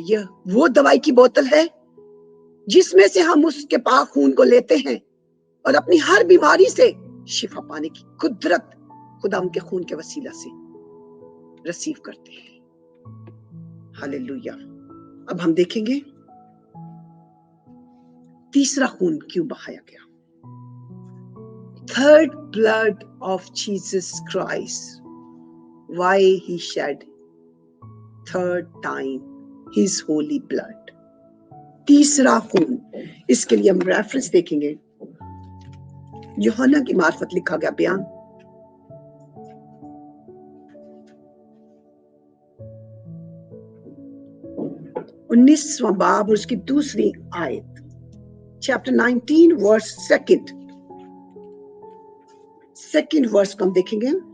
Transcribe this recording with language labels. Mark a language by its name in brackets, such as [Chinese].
[Hindi] यह वो दवाई की बोतल है जिसमें से हम उसके पाक खून को लेते हैं और अपनी हर बीमारी से शिफा पाने की कुदरत खुदा उनके खून के वसीला से रिसीव करते हैं। हालेलुया। अब हम देखेंगे तीसरा खून क्यों बहाया गया। [English] Third blood of Jesus Christ, why he shed third time his holy blood. [Hindi] तीसरा खून, इसके लिए हम रेफरेंस देखेंगे, यूहन्ना की मार्फत लिखा गया बयान, उन्नीसवां बाब और उसकी दूसरी आयत, [English] chapter 19 verse second verse [Hindi] को हम देखेंगे।